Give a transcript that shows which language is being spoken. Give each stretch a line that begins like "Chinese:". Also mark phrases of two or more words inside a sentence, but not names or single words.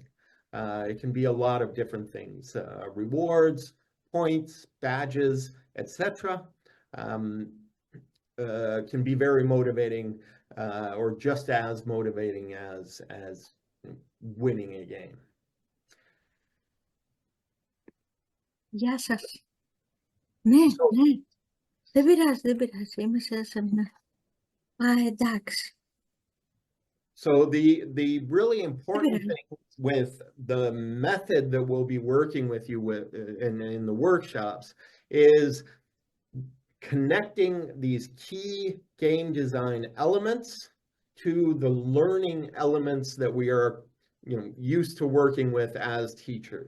English: It can be a lot of different things: rewards, points, badges, etc. Can be very motivating, or just as motivating as winning a game.
Greek: Γεια σας. Ναι,
English: So,
Greek: ναι. Δεν πειράζει, δεν πειράζει. Είμαι σε σεμινάρ. Α, εντάξει.
English: so the really important
Greek: πειράζει.
English: thing with the method that we'll be working with you with in the workshops is connecting these key game design elements to the learning elements that we are, used to working with as teachers.